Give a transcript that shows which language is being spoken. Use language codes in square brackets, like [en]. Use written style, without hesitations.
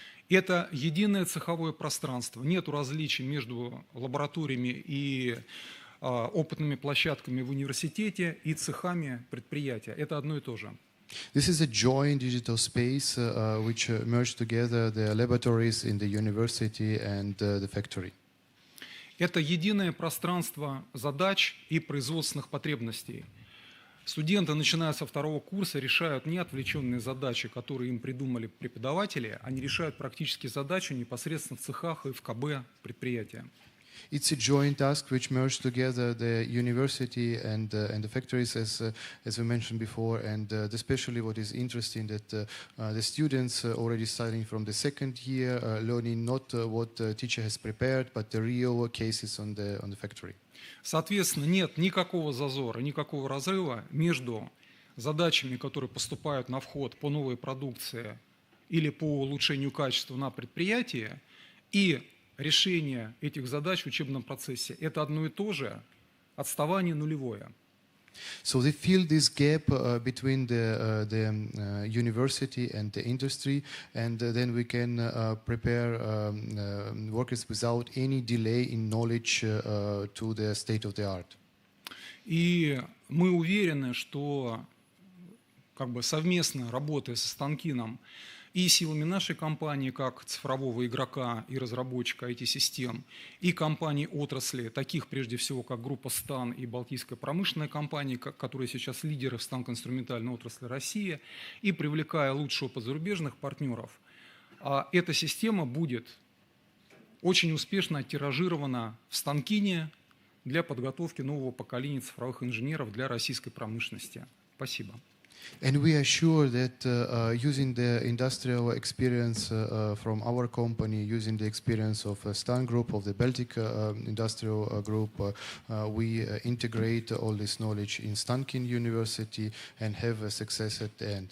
[ru] Это единое цеховое пространство. Нету различий между лабораториями и опытными площадками в университете и цехами предприятия. Это одно и то же. [en] This is a joint digital space which merge together the laboratories in the university and the factory. [ru] Это единое пространство задач и производственных потребностей. Студенты, начиная со второго курса, решают не отвлеченные задачи, которые им придумали преподаватели, они решают практические задачи непосредственно в цехах и в КБ предприятия. [en] It's a joint task which merge together the university and the factories, as we mentioned before, and especially what is interesting that the students already starting from the second year learning not what the teacher has prepared, but the real cases on the factory. [ru] Соответственно, нет никакого зазора, никакого разрыва между задачами, которые поступают на вход по новой продукции или по улучшению качества на предприятии, и решение этих задач в учебном процессе. Это одно и то же, отставание нулевое. [en] So they fill this gap between the university and the industry, and then we can prepare workers without any delay in knowledge to the state of the art. [ru] И мы уверены, что как бы совместно работая со Станкином и силами нашей компании, как цифрового игрока и разработчика IT-систем, и компаний отрасли, таких прежде всего, как группа Стан и Балтийская промышленная компания, которые сейчас лидеры в станкоинструментальной отрасли России, и привлекая лучший опыт зарубежных партнеров, эта система будет очень успешно оттиражирована в Станкине для подготовки нового поколения цифровых инженеров для российской промышленности. Спасибо. [en] And we are sure that using the industrial experience from our company, using the experience of Stan Group, of the Baltic Industrial Group, we integrate all this knowledge in Stankin University and have a success at the end.